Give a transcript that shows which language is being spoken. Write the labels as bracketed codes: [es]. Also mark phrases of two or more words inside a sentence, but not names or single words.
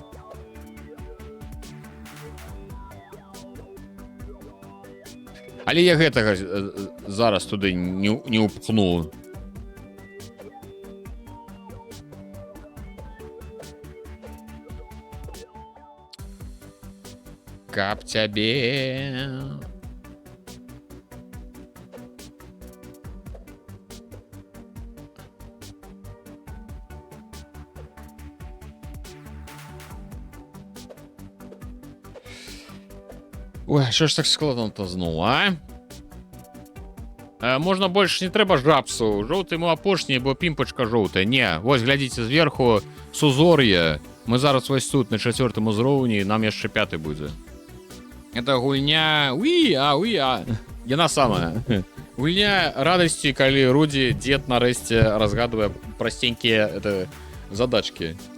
[be] Але я гэтага зараз туды не ўпхну. Каб цябе. [uk] Ой, що ж так складно-то знову, а? [be] Можна больш не трэба жабсу. Жоўты мы апошні, бо пімпачка жоўтая. Не, вось, глядзіце, зверху сузор'е. Мы зараз вось тут, на 4-м узроўні, нам яшчэ 5-й будзе. Это гульня... Уі-а. Яна самая. Гульня радасці, калі Рудзі, дзед нарэшце разгадвае прасценькія задачкі.